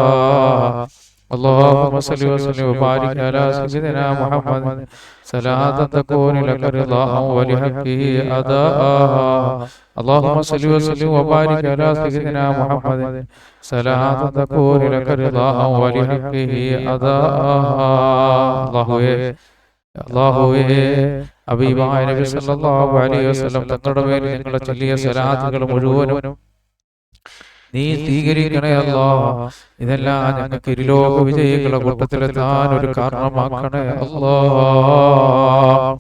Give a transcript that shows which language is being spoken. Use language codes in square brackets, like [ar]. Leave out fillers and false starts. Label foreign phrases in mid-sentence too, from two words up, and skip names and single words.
[ar] اللهم صل وسلم وبارك على سيدنا محمد صلاة تكون لك رضاء ولحقه أداء. اللهم صل وسلم وبارك على سيدنا محمد صلاة تكون لك رضاء ولحقه أداء. [ml] അല്ലാഹുവേ, ഹബീബായ നബി [ar] صلى الله عليه وسلم [ml] തങ്ങളുടെ മേൽ ഞങ്ങൾ ചൊല്ലിയ സ്വലാത്തുകൾ മുഴുവനും നീ സ്വീകരിക്കണേ അല്ലാഹ്. ഇതെല്ലാം ഞങ്ങൾക്ക് ഇരുലോക വിജയികളുടെ കൂട്ടത്തിലെത്താൻ ഒരു കാരണമാക്കണേ അല്ലാഹ്.